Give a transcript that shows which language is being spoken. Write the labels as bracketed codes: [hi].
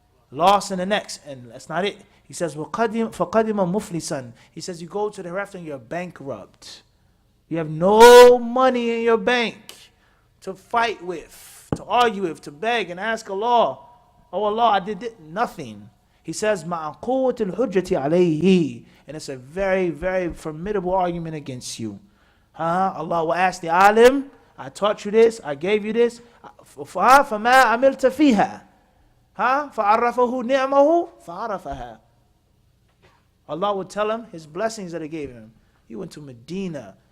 [en] Loss in the next. And that's not it. He says, [ar] فَقَدِمَ مُفْلِسًا. [en] He says you go to the hereafter and you're bankrupt. You have no money in your bank to fight with, to argue with, to beg and ask Allah. Oh Allah, I did nothing. He says, [ar] مَعَ قُوَّةِ الْحُجَّةِ عَلَيْهِ. [en] And it's a very, very formidable argument against you. Allah will ask the alim, I taught you this, I gave you this. [ar] فَمَا عَمِلْتَ فِيهَا فَعَرَّفَهُ نِعْمَهُ فَعَرَفَهَا. [en] Allah will tell him his blessings that he gave him. You went to Medina.